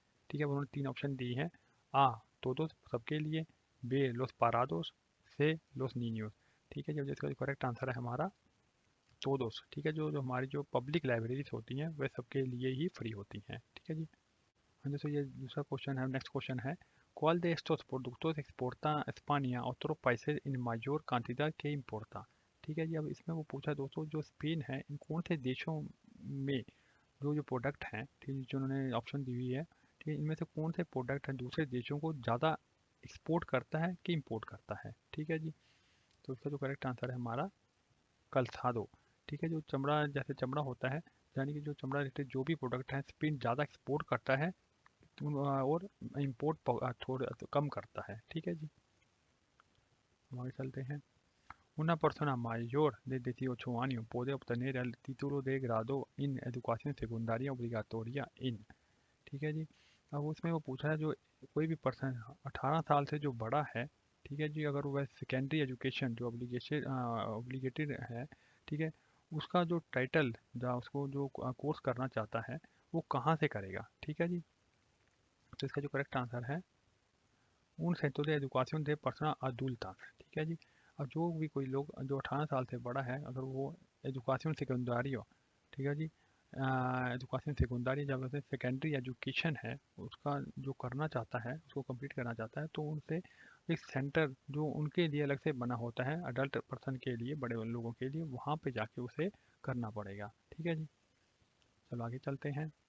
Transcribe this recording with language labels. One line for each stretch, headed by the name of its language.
Hindi: ठीक है, उन्होंने तीन ऑप्शन दी हैं। आ todos सबके लिए, बे
Spanish: los parados,
Hindi: से
Spanish: los niños।
Hindi: ठीक है, जब इसका करेक्ट आंसर है हमारा todos। ठीक है, जो जो हमारी जो पब्लिक लाइब्रेरीज होती हैं वह सबके लिए ही फ्री होती हैं। ठीक है जी, हाँ जी, तो ये दूसरा क्वेश्चन है। नेक्स्ट क्वेश्चन है
Spanish: ¿Cuál de estos productos exporta España a otros países en mayor cantidad que importa?
Hindi: ठीक है जी, अब इसमें वो पूछा दोस्तों जो स्पेन है इन कौन से देशों में जो जो प्रोडक्ट हैं, ठीक है, जो उन्होंने ऑप्शन दी हुई है, ठीक है, इनमें से कौन से प्रोडक्ट हैं दूसरे देशों को ज़्यादा एक्सपोर्ट करता है कि इंपोर्ट करता है। ठीक है जी, तो इसका जो करेक्ट आंसर है हमारा कल्सादो। ठीक है, जो चमड़ा जैसे चमड़ा होता है, यानी कि जो चमड़ा रिलेटेड जो भी प्रोडक्ट है स्पेन ज़्यादा एक्सपोर्ट करता है और इंपोर्ट थोड़ा तो कम करता है। ठीक है जी, हम आगे चलते हैं।
Spanish: Una persona mayor de 18 años puede obtener el título de grado en educación secundaria obligatoria en।
Hindi: ठीक है जी, अब उसमें वो पूछा है जो कोई भी पर्सन 18 साल से जो बड़ा है, ठीक है जी, अगर वह सेकेंडरी एजुकेशन जो ऑब्लिगेटेड है, ठीक है, उसका जो टाइटल या उसको जो कोर्स करना चाहता है वो कहाँ से करेगा। ठीक है जी, तो इसका जो करेक्ट आंसर है
Spanish: un centro de educación de personas adultas,
Hindi: ठीक है जी। अब जो भी कोई लोग जो 18 साल से बड़ा है, अगर वो एजुकेशन सेकेंडरी हो, ठीक है जी, एजुकेशन सेकेंडरी जब से सेकेंडरी एजुकेशन है उसका जो करना चाहता है, उसको कंप्लीट करना चाहता है, तो उनसे एक सेंटर जो उनके लिए अलग से बना होता है, अडल्ट पर्सन के लिए, बड़े लोगों के लिए, वहाँ पे जाके उसे करना पड़ेगा, ठीक है जी। चलो आगे चलते हैं।